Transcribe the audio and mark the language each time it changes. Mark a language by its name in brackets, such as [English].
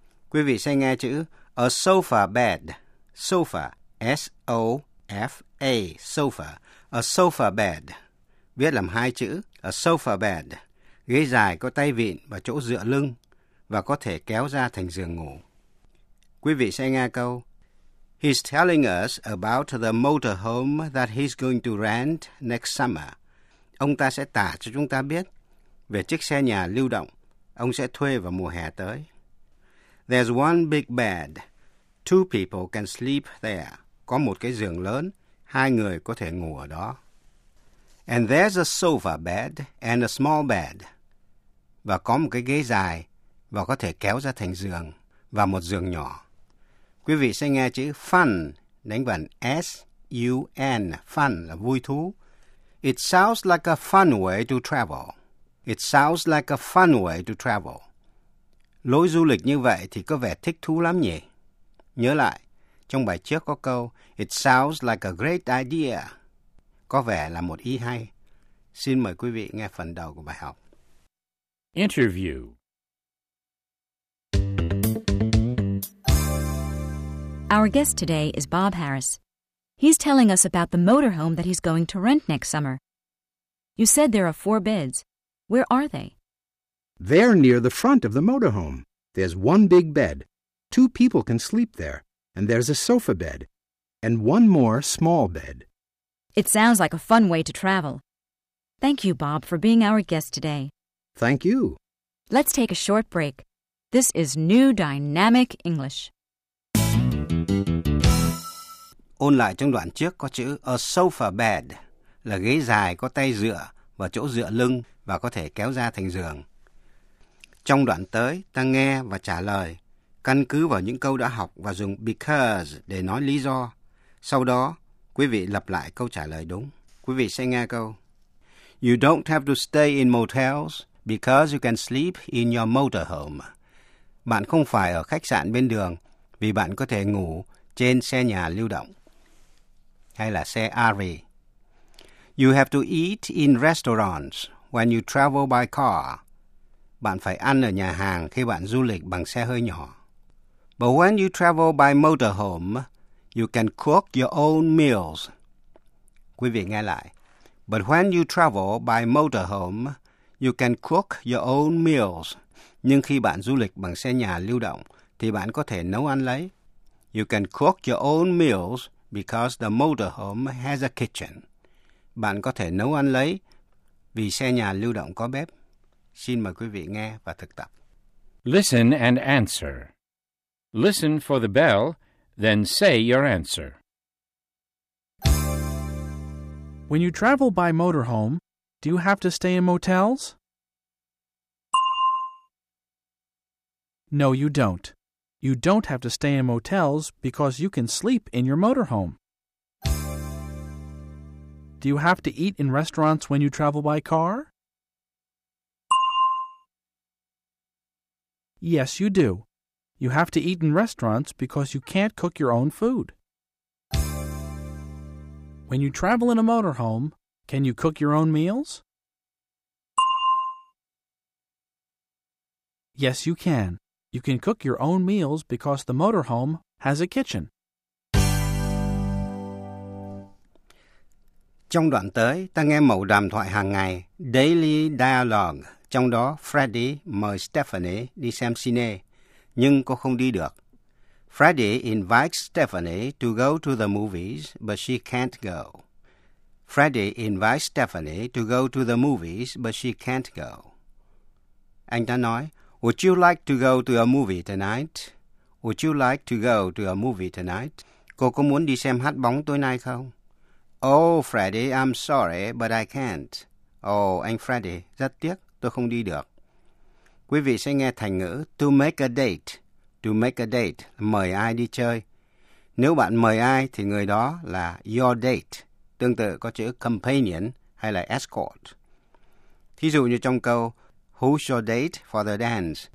[Vietnamese] Quý vị sẽ nghe chữ a sofa bed, sofa, S-O-F-A, sofa, a sofa bed, viết làm hai chữ, a sofa bed, ghế dài có tay vịn và chỗ dựa lưng và có thể kéo ra thành giường ngủ. Quý vị sẽ nghe câu, [English] he's telling us about the motorhome that he's going to rent next summer. [Vietnamese] Ông ta sẽ tả cho chúng ta biết về chiếc xe nhà lưu động ông sẽ thuê vào mùa hè tới. [English] There's one big bed. Two people can sleep there. [Vietnamese] Có một cái giường lớn, hai người có thể ngủ ở đó. [English] And there's a sofa bed and a small bed. [Vietnamese] Và có một cái ghế dài và có thể kéo ra thành giường và một giường nhỏ. Quý vị sẽ nghe chữ fun, đánh vần S-U-N, fun là vui thú. [English] It sounds like a fun way to travel. It sounds like a fun way to travel. [Vietnamese] Lối du lịch như vậy thì có vẻ thích thú lắm nhỉ. Nhớ lại, trong bài trước có câu [English] it sounds like a great idea. [Vietnamese] Có vẻ là một ý hay. Xin mời quý vị nghe phần đầu của bài học. [English] Interview. Our guest today is Bob Harris. He's telling us about the motorhome that he's going to rent next summer. You said there are four beds. Where are they? They're near the front of the motorhome. There's one big bed. Two people can sleep there. And there's a sofa bed. And one more small bed. It sounds like a fun way to travel. Thank you, Bob, for being our guest today. Thank you. Let's take a short break. This is New Dynamic English. [Vietnamese] Ôn lại trong đoạn trước có chữ a sofa bed là ghế dài có tay dựa và chỗ dựa lưng và có thể kéo ra thành giường. Trong đoạn tới, ta nghe và trả lời căn cứ vào những câu đã học và dùng because để nói lý do. Sau đó, quý vị lặp lại câu trả lời đúng. Quý vị sẽ nghe câu [English] you don't have to stay in motels because you can sleep in your motorhome. [Vietnamese] Bạn không phải ở khách sạn bên đường vì bạn có thể ngủ trên xe nhà lưu động hay là xe RV. [English] You have to eat in restaurants when you travel by car. [Vietnamese] Bạn phải ăn ở nhà hàng khi bạn du lịch bằng xe hơi nhỏ. [English] But when you travel by motorhome, you can cook your own meals. [Vietnamese] Quý vị nghe lại. [English] But when you travel by motorhome, you can cook your own meals. [Vietnamese] Nhưng khi bạn du lịch bằng xe nhà lưu động, thì bạn có thể nấu ăn lấy. [English] You can cook your own meals because the motorhome has a kitchen. [Vietnamese] Bạn có thể nấu ăn lấy vì xe nhà lưu động có bếp. Xin mời quý vị nghe và thực tập. [English] Listen and answer. Listen for the bell, then say your answer. When you travel by motorhome, do you have to stay in motels? No, you don't. You don't have to stay in motels because you can sleep in your motorhome. Do you have to eat in restaurants when you travel by car? Yes, you do. You have to eat in restaurants because you can't cook your own food. When you travel in a motorhome, can you cook your own meals? Yes, you can. You can cook your own meals because the motorhome has a kitchen. [Vietnamese] Trong đoạn tới, ta nghe mẫu đàm thoại hàng ngày, Daily Dialogue. Trong đó, Freddy mời Stephanie đi xem cine, nhưng cô không đi được. [English] Freddy invites Stephanie to go to the movies, but she can't go. Freddy invites Stephanie to go to the movies, but she can't go. [Vietnamese] Anh ta nói, [English] would you like to go to a movie tonight? Would you like to go to a movie tonight? [Vietnamese] Cô có muốn đi xem hát bóng tối nay không? [English] Oh, Freddy, I'm sorry, but I can't. [Vietnamese] Oh, anh Freddy, rất tiếc. Tôi không đi được. Quý vị sẽ nghe thành ngữ to make a date. To make a date, mời ai đi chơi. Nếu bạn mời ai thì người đó là your date, tương tự có chữ companion hay là escort. Thí dụ như trong câu [English] Who's your date for the dance?